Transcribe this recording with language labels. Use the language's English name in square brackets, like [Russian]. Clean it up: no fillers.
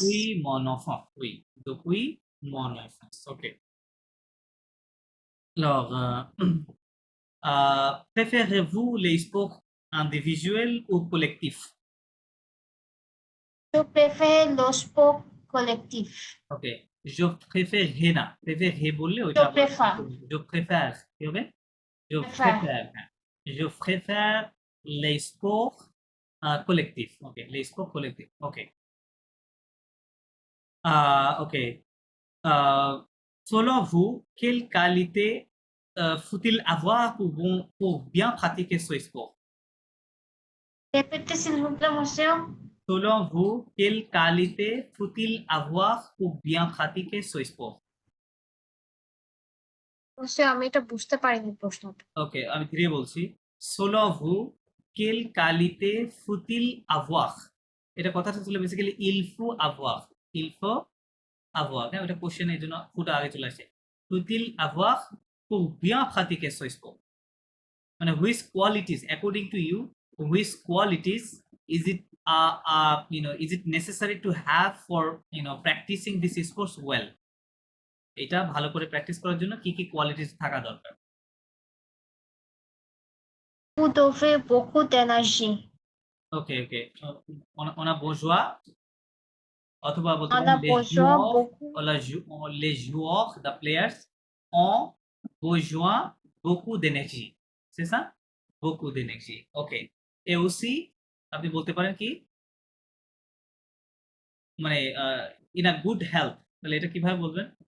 [French] Depuis mon enfant, oui. Depuis mon enfance. Ok. Alors, préférez-vous les sports individuels ou collectifs? Je préfère le sport collectif. Ok. Je préfère [Bangla] না préfère বললে ওইটা [French] Je [Bangla] আবার [French] préfère. je préfère [Bangla] কি হবে? [French] Je Préfère. préfère, হ্যাঁ। Je préfère les sports collectifs. Ok, les sports collectifs. Ok. Ok. Selon vous, quelle qualité faut-il avoir pour bien pratiquer ce sport? Répétez s'il vous plaît, monsieur. Selon vous, quelle qualité faut-il avoir pour bien pratiquer ce sport? [Bangla] Monsieur, আমি এটা বুঝতে পারিনি প্রশ্নটা। ওকে, আমি ধীরে বলছি। [French] Selon vous, quelle qualité faut-il avoir? [Bangla] এটা কথাটা ছিল basically [French] il faut avoir. Il faut avoir, [Bangla] হ্যাঁ? ওটা কোশ্চেন এর জন্য ফুটা আগে চলে আসে। [French] Faut-il avoir pour bien pratiquer ce sport? [English] মানে which qualities according to you, which qualities is it is it necessary to have for practicing this sports well? [Bangla] এটা ভালো করে প্র্যাকটিস করার জন্য কি কোয়ালিটিস থাকা দরকার? [French] Vous devez beaucoup d'énergie. [Bangla] Okay, okay. [French] on a besoin [Bangla] অথবা বলতে [French] On [Bangla] পারেন [French] a besoin beaucoup. les joueurs, [English] the players [French] ont besoin beaucoup d'énergie. C'est ça? Beaucoup d'énergie. ওকে। et aussi [Bangla] আপনি বলতে পারেন কি? মানে [English] in a good health, [Bangla] তাহলে এটা কিভাবে বলবেন?